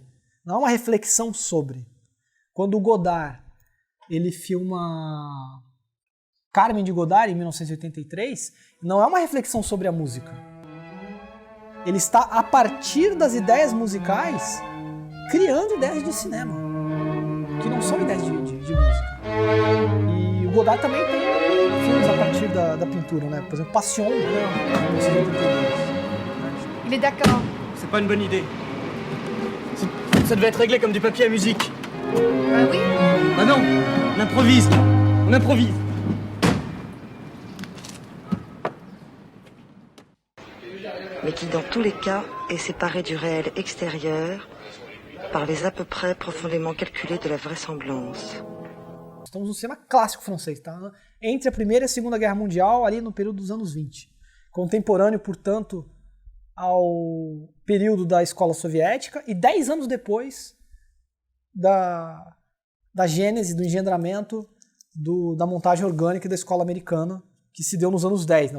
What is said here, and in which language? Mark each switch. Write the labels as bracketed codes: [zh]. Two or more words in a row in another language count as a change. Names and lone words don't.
[pt] Não é uma reflexão sobre. Quando o Godard ele filma Carmen de Godard, em 1983, não é uma reflexão sobre a música. Ele está, a partir das ideias musicais, criando ideias de cinema, que não são ideias de música. E o Godard também tem filmes a partir da pintura, né? Por exemplo, Passion, né? De 1982. [fr] Il est d'accord. C'est pas une bonne idée. Ça devait être réglé comme du papier à musique. Bah oui. Bah non, on improvise. On improvise. Mais qui dans tous les cas est séparé du réel extérieur par les à peu près profondément calculés de la vraisemblance. [pt] Estamos no cinema clássico francês, tá? Entre a Primeira e a Segunda Guerra Mundial, ali no período dos anos 20. Contemporâneo, portanto, ao período da escola soviética e 10 anos depois da gênese, do engendramento da montagem orgânica da escola americana, que se deu nos anos 10, né?